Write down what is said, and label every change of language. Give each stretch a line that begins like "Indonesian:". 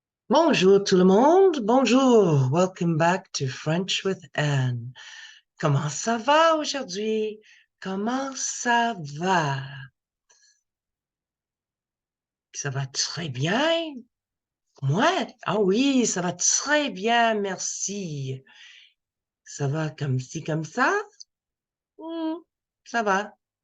French: Bonjour tout le monde, bonjour.
English: Welcome back to French with Anne.
French: Comment ça va aujourd'hui? Comment ça va? Ça va très bien. Moi? Ah oui, ça va très bien, merci. Ça va comme ci, comme ça? Hmm, ça va.